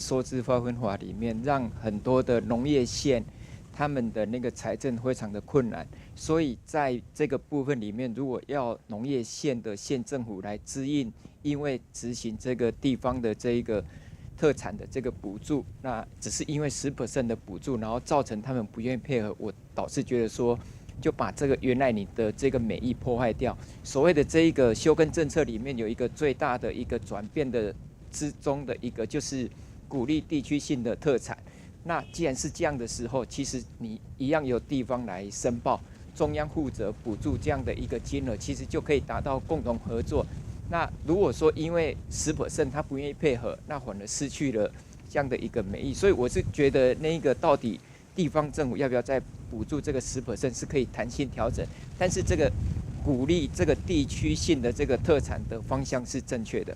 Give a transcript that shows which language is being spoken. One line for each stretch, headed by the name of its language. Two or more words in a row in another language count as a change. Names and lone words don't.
Chinese: 收支劃分法裡面，讓很多的農業縣他們的那個財政非常的困難，所以在這個部分裡面，如果要農業縣的縣政府來支應，因為執行這個地方的這一個特產的這個補助，那只是因為10% 的補助，然後造成他們不願意配合，我倒是覺得說，就把這個原來你的這個美意破壞掉。所謂的這一個休耕政策裡面有一個最大的一個轉變的之中的一個，就是鼓勵地區性的特產。那既然是這樣的時候，其實你一樣由地方來申報，中央负责补助这样的一个金额，其实就可以达到共同合作。那如果说因为10%他不愿意配合，那反而失去了这样的一个美意。所以我是觉得那个到底地方政府要不要再补助这个10%是可以弹性调整，但是这个鼓励这个地区性的这个特产的方向是正确的。